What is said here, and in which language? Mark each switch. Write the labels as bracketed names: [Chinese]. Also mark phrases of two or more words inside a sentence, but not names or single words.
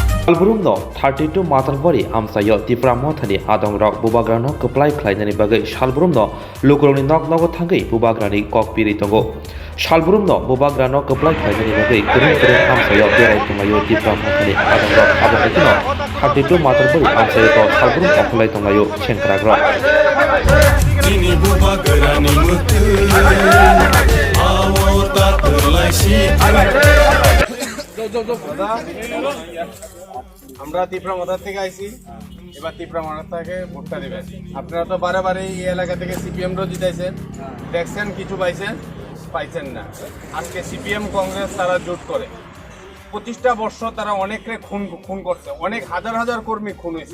[Kok Borok] Salburumno 32 Matarwari Amsayo Tipra Mothani Adong Rock Bubagrano Kuplai Klainani Bagai Salburumno Lukuroni Nok Nogo Tangai Bubagrani Kokpiri Tongo Salburumno Bubagrano Kuplai Klainani Bagai Kurun Amsayo Derai Tungayo Tipra Mothani Adong Rock Abadino 32 Matarwari Amsayo to Salburum Okulai Tungayo Chenkragro Ini Bubagrani Mutu Awota Terlaisi [Bangla] আমরা তিপ্রা মাথার থেকে আইছি, এবার তিপ্রা মাথার থেকে ভোটটা দেবেন। আপনারা তো বারে বারে এই এলাকা থেকে সিপিএম রো জিতাইছেন, দেখছেন কিছু পাইছেন না। আজকে সিপিএম কংগ্রেস তারা জোট করে 25টা বর্ষ তারা অনেকরে খুন করছে, অনেক হাজার হাজার কর্মী খুন হয়েছে।